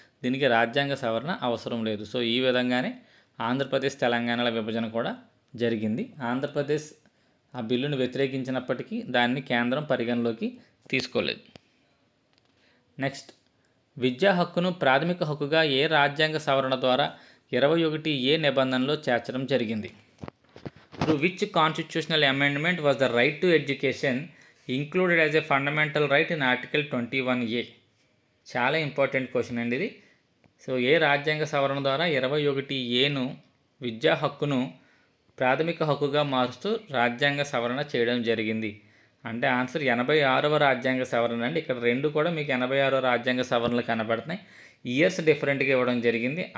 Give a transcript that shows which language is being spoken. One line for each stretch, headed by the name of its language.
Telugu: దీనికి రాజ్యాంగ సవరణ అవసరం లేదు. సో ఈ విధంగానే ఆంధ్రప్రదేశ్ తెలంగాణల విభజన కూడా జరిగింది. ఆంధ్రప్రదేశ్ ఆ బిల్లును వ్యతిరేకించినప్పటికీ దాన్ని కేంద్రం పరిగణలోకి తీసుకోలేదు. నెక్స్ట్, విద్యా హక్కును ప్రాథమిక హక్కుగా ఏ రాజ్యాంగ సవరణ ద్వారా 21A నిబంధనలో చేర్చడం జరిగింది?
English: Through which constitutional amendment was the right to education included as a fundamental right in Article 21A?
Telugu: చాలా ఇంపార్టెంట్ క్వశ్చన్ అండి ఇది. సో ఏ రాజ్యాంగ సవరణ ద్వారా 21A విద్యా హక్కును ప్రాథమిక హక్కుగా మారుస్తూ రాజ్యాంగ సవరణ చేయడం జరిగింది అంటే ఆన్సర్ 86వ రాజ్యాంగ సవరణ అండి. ఇక్కడ రెండు కూడా మీకు 86వ రాజ్యాంగ సవరణలు కనబడుతున్నాయి. ఇయర్స్ డిఫరెంట్గా ఇవ్వడం జరిగింది.